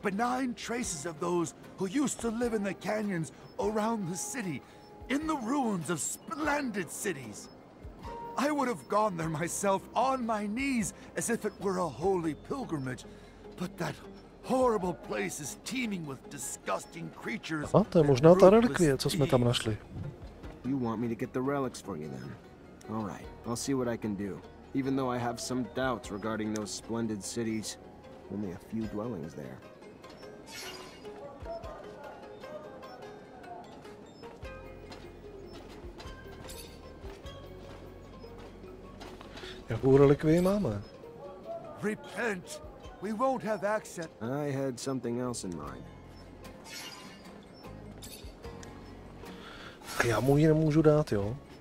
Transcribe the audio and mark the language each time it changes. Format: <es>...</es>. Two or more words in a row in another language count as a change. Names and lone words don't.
<en>benign traces of those who used to live in the canyons around the city, in the ruins of splendid cities. I would have gone there myself on my knees as if it were a holy pilgrimage, but that horrible place is teeming with disgusting creatures.</en> <cs>A to je možná ta relikvie, co jsme tam našli.</cs> <en>You want me to get the relics for you then? All right, I'll see what I can do. Even though I have some doubts regarding those splendid cities, only a few dwellings there.</en> <cs>Jakou relikvii máme?</cs> <en>Repent! We won't have access. I had something else in mind.</en> <cs>A já mu ji nemůžu dát, jo?</cs>